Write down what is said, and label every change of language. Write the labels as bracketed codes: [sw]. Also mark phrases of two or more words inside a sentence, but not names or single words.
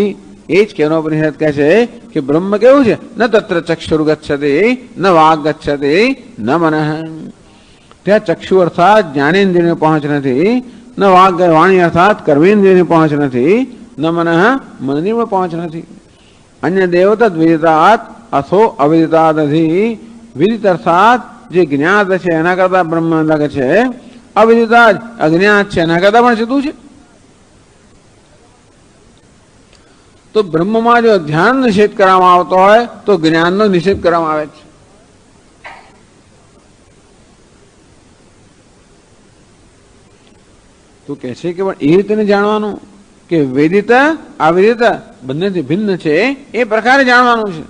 [gu] એ જ કેનોપનિષદ કહે છે કે બ્રહ્મ કેવું છે? [sa] ન તત્ર ચક્ષુર ગચ્છતિ ન વાગ ગચ્છતિ ન મનઃ. [gu] ત્યાં ચક્ષુ અર્થાત જ્ઞાનેન્દ્રિયની પહોંચ નથી, ન વાણી અર્થાત કર્મેન્દ્રિયની પહોંચ નથી, ન મનઃ મનની પણ પહોંચ નથી. [sa] अन्य देवतद विदितात् अथो अविदितादधि विदित [gu] अर्थात જે જ્ઞાત છે એના કરતા બ્રહ્મ અલગ છે, અવિદિતા અજ્ઞાત છે એના કરતા પણ સીધું છે. તો બ્રહ્મમાં જો ધ્યાન નિષેધ કરવામાં આવતો હોય તો જ્ઞાનનો નિષેધ કરવામાં આવે છે. તો કહે છે કે પણ એ રીતે જાણવાનું કે વેદિત અવિદિત બંનેથી ભિન્ન છે એ પ્રકારે જાણવાનું છે.